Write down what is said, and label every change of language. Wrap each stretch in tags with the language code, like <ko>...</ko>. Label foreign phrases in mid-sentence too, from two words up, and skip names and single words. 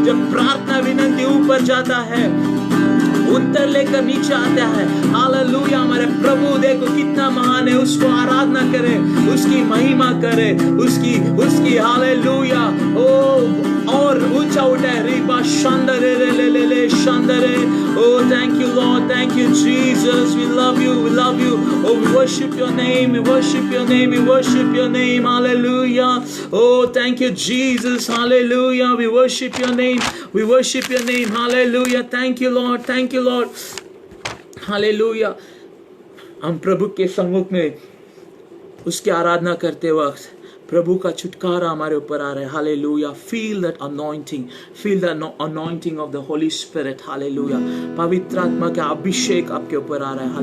<hi>जब प्रार्थना विनंती ऊपर जाता है, उत्तर लेकर नीचे आता है। हालेलुया। हमारे प्रभु देखो कितना महान है, उसको आराधना करे, उसकी महिमा करे, उसकी हालेलुया ओ और ऊंचा उठाए। रिबा शांदरे ले ले ले शांदरे।</hi> <en>Oh, thank you, Lord. Thank you, Jesus. We love you. We love you. Oh, we worship your name. We worship your name. We worship your name. Hallelujah. Oh, thank you, Jesus. Hallelujah. We worship your name. We worship your name. Hallelujah. Thank you, Lord. Thank you, Lord. Hallelujah.</en> <hi>हम प्रभु के सम्मुख में उसकी आराधना करते वक्त प्रभु का छुटकारा हमारे ऊपर आ रहा है। हालेलुया।</hi> <en>Feel that anointing, feel the anointing of the Holy Spirit.</en> <hi>हालेलुया। पवित्र आत्मा का अभिषेक आपके ऊपर आ रहा है।</hi>